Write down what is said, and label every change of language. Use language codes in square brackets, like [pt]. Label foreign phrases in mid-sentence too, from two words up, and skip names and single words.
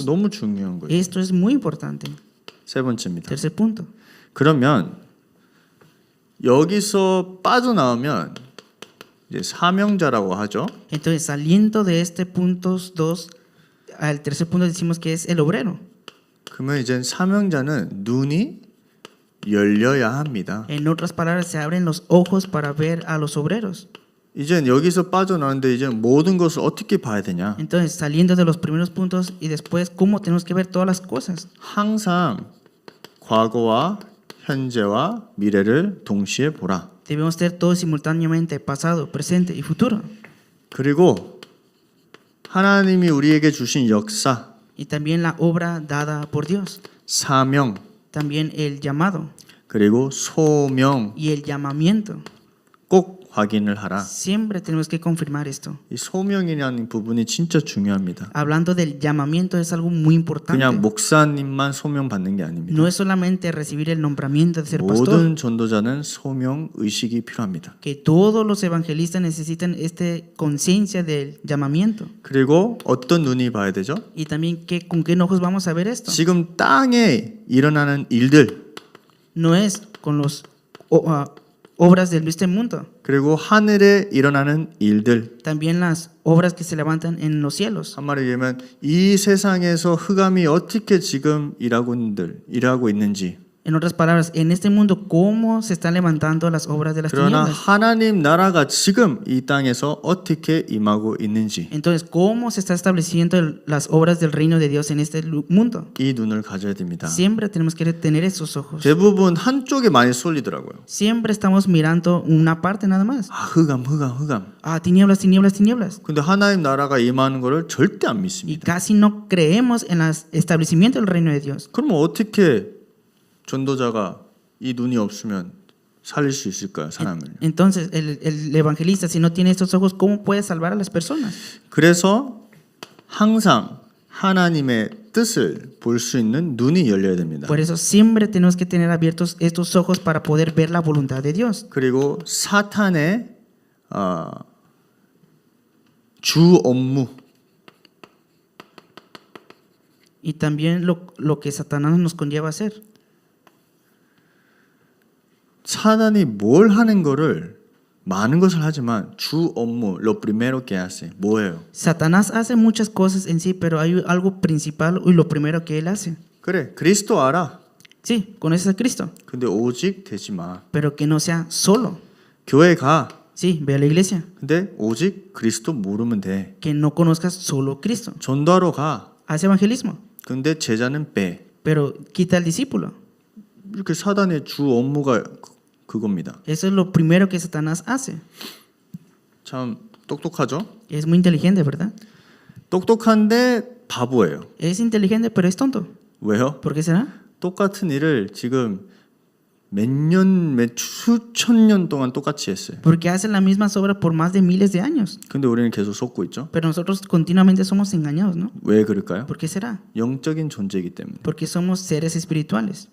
[ko] 너무 중요한 거예요. [es] Esto es muy importante. [ko] 세 번째입니다. [es] Tercer punto. [ko] 그러면 여기서 빠져나오면 이제 사명자라고 하죠. [es] Entonces, saliendo de este punto 2, al tercer punto decimos que es el obrero. [ko] 그러면 이제 사명자는 눈이 열려야 합니다. [es] En otras palabras, se abren los ojos para ver a los obreros. [ko] 이제 여기서 빠져나오는데 이제 모든 것을 어떻게 봐야 되냐? [es] Entonces, saliendo de los primeros puntos y después cómo tenemos que ver todas las cosas. [ko] 항상 과거와 현재와 미래를 동시에 보라. [es] Debemos ver todo simultáneamente, pasado, presente y futuro. [ko] 그리고 하나님이 우리에게 주신 역사, [es] Y también la obra dada por Dios. [ko] 사명, [es] También el llamado [ko] 그리고 소명 [es] y el llamamiento. [ko] 꼭 확인을 하라. [es] Siempre tenemos que confirmar esto. [ko] 이 소명이라는 부분이 진짜 중요합니다. [es] Hablando del llamamiento es algo muy importante. [ko] 그냥 목사님만 소명 받는 게 아닙니다. [es] No es solamente recibir el nombramiento de ser pastor. [ko] 모든 전도자는 소명 의식이 필요합니다. [es] Que todos los evangelistas necesitan esta conciencia del llamamiento. [ko] 그리고 어떤 눈이 봐야 되죠? [es] Y también con qué ojos vamos a ver esto. [ko] 지금 땅에 일어나는 일들 [es] No es con los obras de este mundo. [ko] 그리고 하늘에 일어나는 일들. [es] También las obras que se levantan en los cielos. [ko] 한마디로 얘기하면 이 세상에서 흑암이 어떻게 지금 일하고 있는지. [es] En otras palabras, en este mundo, ¿cómo se están levantando las obras de las [ko] 그러나 [es] tinieblas? [ko] 하나님 나라가 지금 이 땅에서 어떻게 임하고 있는지. [es] Entonces, ¿cómo se está estableciendo las obras del reino de Dios en este mundo? [ko] 이 눈을 가져야 됩니다. [es] Siempre tenemos que tener esos ojos. [ko] 대부분 한쪽에 많이 쏠리더라고요. [es] Siempre estamos mirando una parte nada más. [ko] 흑암. [es] Ah, tinieblas, tinieblas, tinieblas. [ko] 근데 하나님 나라가 임하는 거를 절대 안 [es] Y [ko] 믿습니다. [es] casi no creemos en el establecimiento del reino de Dios. [ko] 그러면 어떻게 전도자가 이 눈이 없으면 살릴 수 있을까요, 사람을? [es] Entonces, el evangelista, si no tiene estos ojos, ¿cómo puede salvar a las personas? [ko] 그래서 항상 하나님의 뜻을 볼 수 있는 눈이 열려야 됩니다. [es] Por eso siempre tenemos que tener abiertos estos ojos para poder ver la voluntad de Dios. [ko] 그리고 사탄의 주 업무, [es] Y también lo que Satanás nos conlleva a hacer. [ko] 사단이 뭘 하는 거를 많은 것을 하지만 주 업무, [es] lo primero que hace, 뭐예요? Satanás hace muchas cosas en sí, pero hay algo principal y lo primero que él hace. [ko] 그래, 그리스도 알아. [es] Sí, conoces a Cristo, [ko] 근데 오직 되지 마. [es] pero que no sea solo. [ko] 교회 가. [es] Sí, ve a la iglesia, [ko] 근데 오직 그리스도 모르면 돼. [es] que no conozcas solo Cristo. [ko] 전도하러 가. [es] Haz evangelismo, [ko] 근데 제자는 빼. [es] pero quita al discípulo. [ko] 이렇게 사단의 주 업무가 그겁니다. [es] Eso es lo primero que Satanás hace. [ko] 참 똑똑하죠? [es] Es muy inteligente, ¿verdad? [ko] 똑똑한데 바보예요. [es] Es inteligente, pero es tonto. [ko] 왜요? [es] ¿Por qué será? [ko] 똑같은 일을 지금 수천 년 동안 똑같이 했어요. [es] Porque hace las mismas obras por más de miles de años. [ko] 근데 우리는 계속 속고 있죠. [es] Pero nosotros continuamente somos engañados, ¿no? [ko] 왜 그럴까요? [es] ¿Por qué será? [ko] 영적인 존재이기 때문에. [es] Porque somos seres espirituales.